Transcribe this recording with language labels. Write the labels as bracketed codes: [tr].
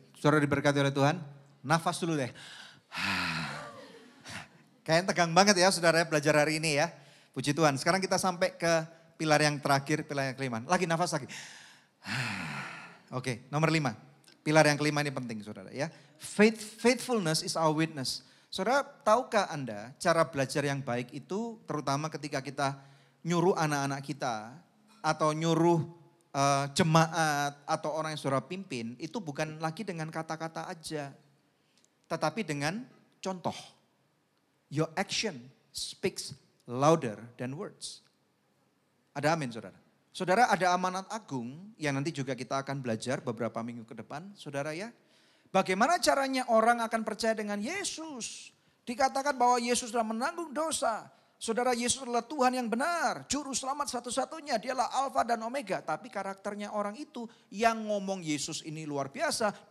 [id] Saudara diberkati oleh Tuhan. Nafas dulu deh. Kayaknya tegang banget ya saudara belajar hari ini ya. Puji Tuhan. Sekarang kita sampai ke pilar yang terakhir, pilar yang kelima. Lagi nafas lagi. Oke, nomor 5. Pilar yang kelima ini penting saudara ya. [en] Faithfulness is our witness. [id] Saudara, tahukah Anda cara belajar yang baik itu terutama ketika kita nyuruh anak-anak kita atau nyuruh jemaat atau orang yang saudara pimpin itu bukan lagi dengan kata-kata aja. tetapi dengan contoh. [en] Your action speaks louder than words. [id] Ada amin saudara. Saudara, ada amanat agung yang nanti juga kita akan belajar beberapa minggu ke depan. Saudara ya, bagaimana caranya orang akan percaya dengan Yesus. Dikatakan bahwa Yesus telah menanggung dosa. Saudara, Yesus adalah Tuhan yang benar. Juru selamat satu-satunya, dialah Alfa dan Omega. Tapi karakternya orang itu yang ngomong Yesus ini luar biasa.